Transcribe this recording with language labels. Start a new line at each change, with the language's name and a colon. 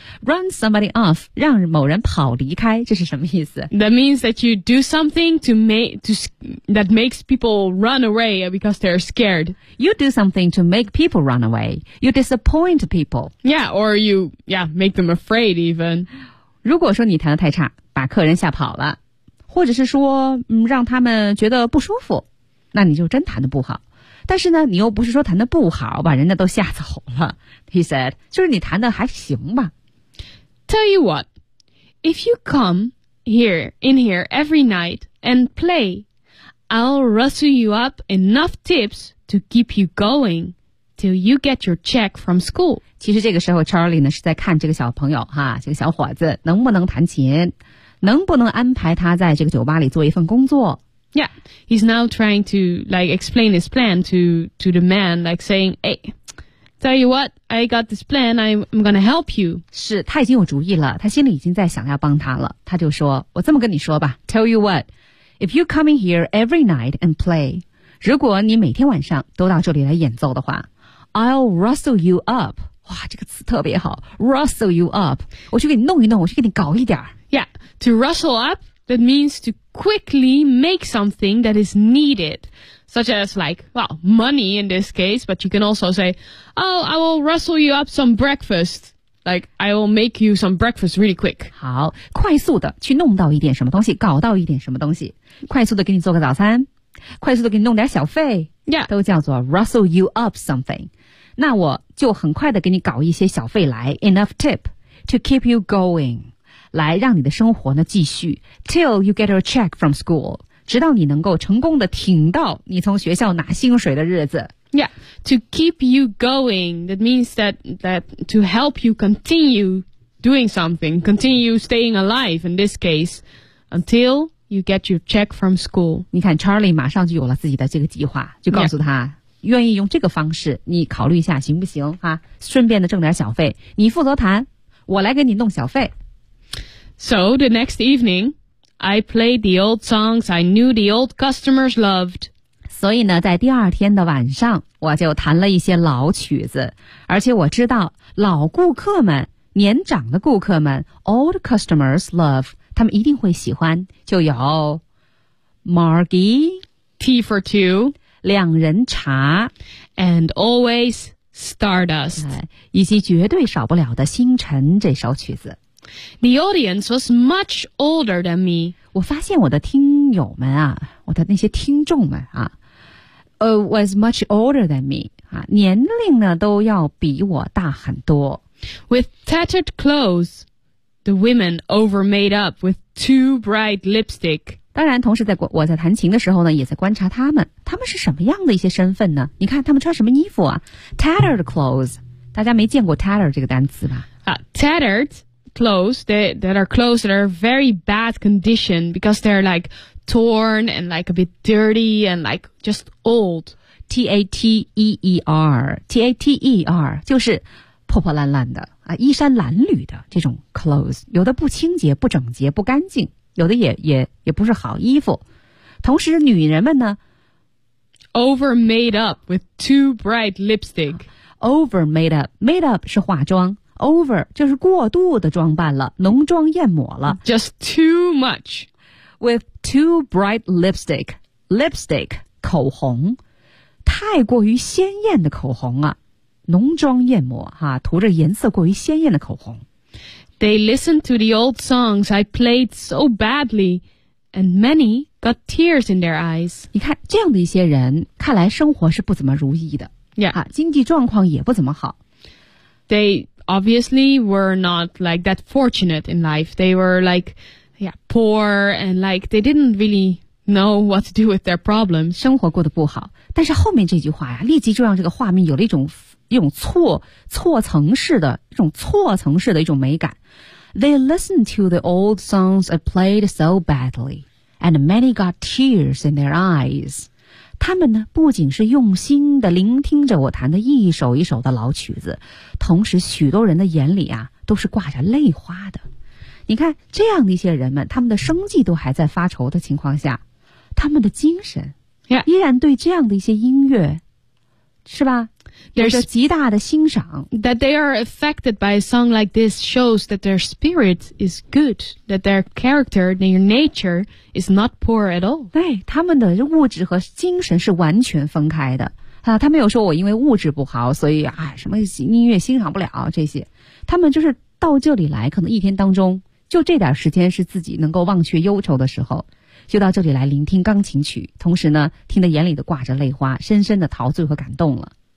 English: Run somebody off,
Chinese: 让某人跑离开，这是什么意思？
English: That means that you do something that makes people run away because they're scared. You do something to make people run away. You disappoint people. Yeah, or you, yeah, make them afraid even.
Chinese: 如果说你弹得太差，把客人吓跑了，或者是说让他们觉得不舒服，那你就真弹得不好。但是呢你又不是说弹得不好把人家都吓走了。
English: He said,
Chinese: 就是你弹得还行吧。
English: Tell you what, if you come in here every night and play, I'll rustle you up enough tips to keep you going till you get your check from school.
Chinese: 其实这个时候 Charlie 呢是在看这个小朋友哈，这个小伙子能不能弹琴。能不能安排他在这个酒吧里做一份工作？
English: Yeah, he's now trying to like explain his plan to the man, like saying, "Hey, tell you what, I got this plan. I'm gonna help you."
Chinese: 是，他已经有主意了，他心里已经在想要帮他了。他就说，我这么跟你说吧 ，
English: Tell you what, if you come in here every night and play,
Chinese: 如果你每天晚上都到这里来演奏的话 ，
English: I'll rustle you up.
Chinese: 哇，这个词特别好 ，
English: rustle you up.
Chinese: 我去给你弄一弄，我去给你搞一点儿。
English: Yeah, to rustle up, that means to quickly make something that is needed, such as like, well, money in this case, but you can also say, oh, I will rustle you up some breakfast. Like, I will make you some breakfast really quick.
Chinese: 好，快速的去弄到一点什么东西，搞到一点什么东西，快速的给你做个早餐，快速的给你弄点小费。
English: Yeah.
Chinese: 都叫做
English: rustle you up something.
Chinese: 那我就很快的给你搞一些小费来，
English: enough tip to keep you going.
Chinese: 来让你的生活呢继续 ，
English: till you get a check from school，
Chinese: 直到你能够成功的挺到你从学校拿薪水的日子。
English: Yeah, to keep you going, that means that to help you continue doing something, continue staying alive in this case, until you get your check from school.
Chinese: 你看 ，Charlie 马上就有了自己的这个计划，就告诉他。
English: Yeah.
Chinese: 愿意用这个方式，你考虑一下行不行啊？顺便的挣点小费，你负责弹，我来给你弄小费。
English: So the next evening, I played the old songs I knew the old customers loved.
Chinese: 所以呢，在第二天的晚上，我就弹了一些老曲子，而且我知道老顾客们、年长的顾客们 ，
English: old customers love，
Chinese: 他们一定会喜欢。就有 Margie,
English: Tea for Two,
Chinese: 两人茶
English: ，and always Stardust，
Chinese: 以及绝对少不了的《星辰》这首曲子。
English: The audience was much older than me.
Chinese: 我发现我的听友们啊，我的那些听众们啊
English: was much older than me.
Chinese: 啊，年龄呢都要比我大很多。
English: With tattered clothes, the women over made up with too bright lipstick.
Chinese: 当然同时在我在弹琴的时候呢也在观察他们。他们是什么样的一些身份呢？你看他们穿什么衣服啊？
English: Tattered clothes.
Chinese: 大家没见过 tattered 这个单词吧？
English: Tattered. Clothes that are clothes that are very bad condition because they're like torn and like a bit dirty and like just old.
Chinese: Tattered 就是破破烂烂的啊，衣衫褴褛的这种 clothes， 有的不清洁、不整洁、不干净，有的也不是好衣服。同时，女人们呢
English: ，over made up with too bright lipstick. Over made up，
Chinese: made up 是化妆。Over 就是过度的装扮了，浓妆艳抹了。
English: Just too much with too bright lipstick.
Chinese: Lipstick 口红，太过于鲜艳的口红啊，浓妆艳抹哈，涂着颜色过于鲜艳的口红。
English: They listened to the old songs I played so badly, and many got tears in their eyes.
Chinese: 你看这样的一些人，看来生活是不怎么如意的。
English: Yeah,
Chinese: 啊，经济状况也不怎么好。
English: They obviously, were not like that fortunate in life. They were like, yeah, poor and like they didn't really know what to do with their problem.
Chinese: 生活过得不好，但是后面这句话呀，立即就让这个画面有了一种错层式的一种美感。
English: They listened to the old songs I played so badly, and many got tears in their eyes.
Chinese: 他们呢，不仅是用心地聆听着我弹的一首一首的老曲子，同时许多人的眼里啊，都是挂着泪花的。你看，这样的一些人们，他们的生计都还在发愁的情况下，他们的精神依然对这样的一些音乐，是吧？有着极大的欣赏。
English: That they are affected by a song like this shows that their spirit is good, that their character, their nature is not poor at all.
Chinese: 对，他们的物质和精神是完全分开的。啊，他没有说我因为物质不好，所以啊，什么音乐欣赏不了这些。他们就是到这里来，可能一天当中就这点时间是自己能够忘却忧愁的时候。就到这里来聆听钢琴曲，同时呢，听得眼里的挂着泪花，深深的陶醉和感动了。